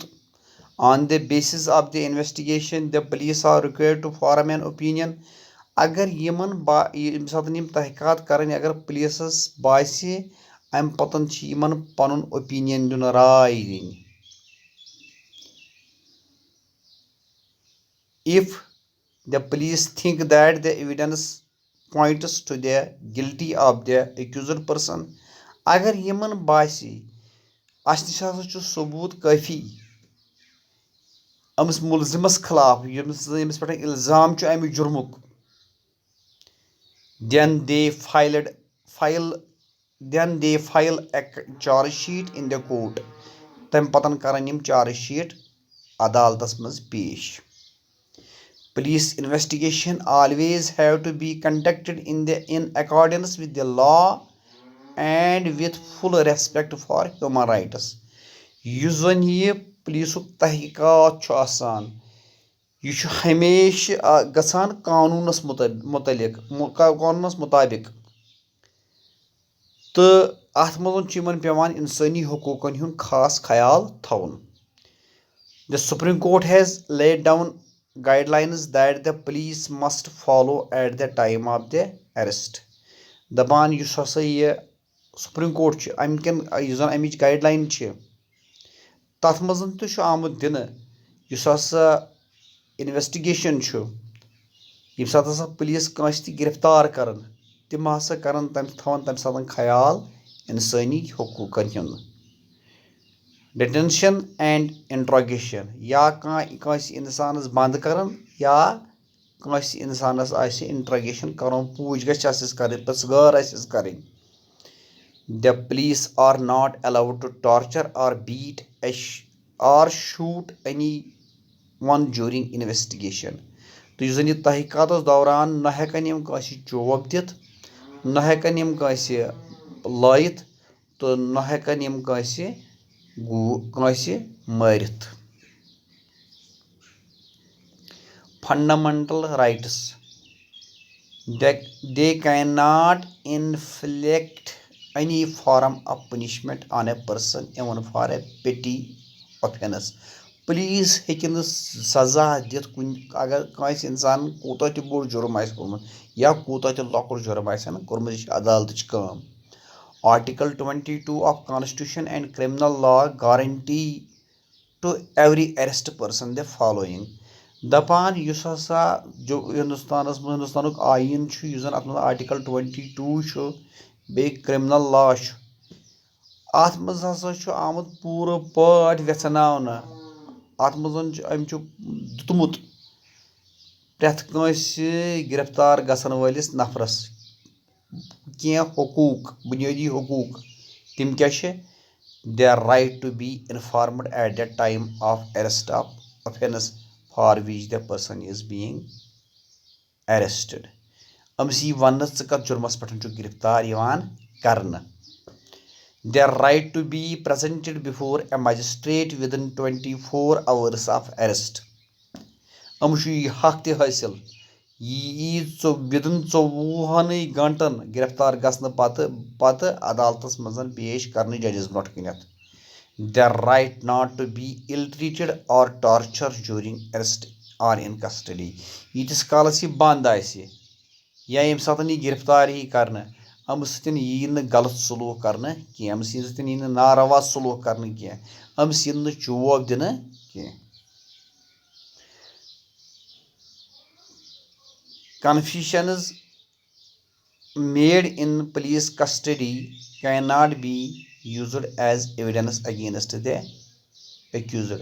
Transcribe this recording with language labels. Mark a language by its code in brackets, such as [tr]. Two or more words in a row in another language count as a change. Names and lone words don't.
[en] On the basis of the investigation, the police are required to form an opinion. [ks] अगर यमन यम सातन यम तहकीकात करन अगर पुलिसस बासि अम पतन छ यमन पनुन ओपिनियन दिन राय दिन. [en] If the police think that the evidence points to the guilty of the accused person, [ks] अगर यमन बासि अस निश हसा छु सबूत काफी अमस मुलजिमस खिलाफ यमस पे इल्जाम छु अमि जुर्मुक, [en] then they file a charge sheet in the court. [ks] तम पतन करन यम [en] charge sheet [ks] अदालतस मज पेश. [en] Police investigation always have to be conducted in accordance with the law and with full respect for human rights. [ks] Yus zan यह पुलिसुक तहकीकात छु आसान यह छु हमेशा गसान कानूनस मुताबिक तो अथ मजन छु यमन पेवान इंसानी हुकूकन हुन खास ख्याल थवन. [en] The Supreme Court has laid down guidelines that the police must follow at the time of the arrest. [ks] दपान युस हसा यह सुप्रीम कोर्ट छु अमकन युस जन अमिच गाइडलाइन छु तथ मजन तो छु आमुत दिन युस हसा इन्वेस्टिगेशन छु यम सात हसा पुलिस कांस ति गिरफ्तार करन तिम हसा करन थवन तम सातन ख्याल इंसानी हुकूकन हुन. [en] Detention and interrogation [ks] या कांस इंसानस बंद करन या कांस इंसानस आसि इंटरोगेशन करन पूछ गछ आसिस करन पसगार आसिस करन. [en] The police are not allowed to torture or beat or shoot anyone during investigation. [ks] तो युस जन यह तहकीकातस दौरान न हेकन यम कांस चोब दित न हेकन यम कांस लायित तो न हेकन यम कांस मारित. [en] Fundamental rights. They cannot inflict any form of punishment on a person even for a petty offense. [ks] पुलिस हेकि न सजा दित कुन अगर कांस इंसान कोता ति बोड़ जुर्म आइस कोरमुत या कोता ति लॉकुट जुर्म आइसन कोरमुत यह अदालतच काम. [en] Article 22 of Constitution and criminal law guarantee to every arrest person the following. [ks] दपान युस हसा जो हिंदुस्तानुक आयीन छु युस जन अत आर्टिकल 22 छु बे क्रिमिनल लॉ छु अत मज हसा छु आमुत पूरा पाठ वेचनावना अत मजन अम छु दुतमुत प्रथ कांस गिरफ्तार गसन वलिस नफरस क्या हुकूक बुनियादी हुकूक तिम क्या [en] their right to be informed at the time of arrest of offense for which the person is being arrested. [ks] अम्स यी वन कत जुर्मस पे गिरफ्तार कर [en] their right to be presented before a magistrate within 24 hours of arrest. [ks] अम्स यह हक तह हासिल विदिन 24 घंटन गिरफ्तार गसन पत अदालतस मज पेश कर जजस ब्रोट कनत. [en] Their right not to be ill-treated or tortured during arrest or in custody. [ks] यीतिस कालस यह बंद आसि या यम सात यह गिरफ्तार ही करने अम सतन यी गलत सलूक करने कह अम सतन यी नारवा सलूक करने कह अम यी चोब दिन कह. [en] Confessions made in police custody cannot be used as evidence against the accused.